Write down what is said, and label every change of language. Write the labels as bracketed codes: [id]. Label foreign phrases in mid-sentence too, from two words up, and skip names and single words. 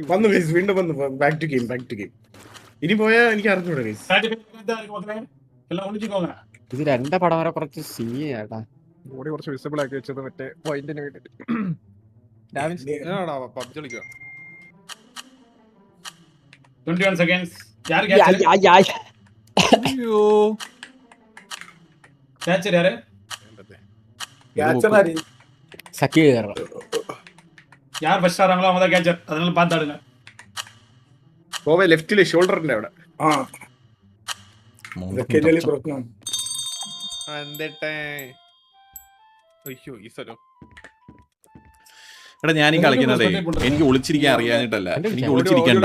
[ml] വന്നു ഗൈസ്, വീണ്ടും വന്നു. [en] back to game. [ml] ഇനി പോയാ എനിക്ക് അറിഞ്ഞൂടാ ഗൈസ്. എല്ലാം ഒളിച്ചിക്കോങ്ങ. ഇത് രണ്ട പടം വരെ കുറച്ച് സീനാട്ടാ. ബോഡി കുറച്ച് വിസിബിൾ ആക്കി വെച്ചത് മറ്റേ പോയിന്റിന് വേണ്ടിട്ട്. പബ്ജി കളിക്കുക. [en] 21 seconds. [ta] யாரு கேட்சர்? கேட்சர் யாரு? സക്കീർ யார் ஃபர்ஸ்ட் ஆறாங்களோ அவங்க தான் கேட்சர். அதனால பார்த்தாடுங்க. [ml] പോവേ ലെഫ്റ്റില് ഷോൾഡറിന്റെ അവിടെ. ആ ഇതൊക്കെ ഇതില് പ്രശ്നം. അയ്യോ ഈ സ്ഥലം എടാ ഞാൻ ഈ കളിക്കുന്നതേ എനിക്ക് ഒളിച്ചിരിക്കാൻ അറിയാനിട്ടല്ല, എനിക്ക് ഒളിച്ചിരിക്കണ്ട.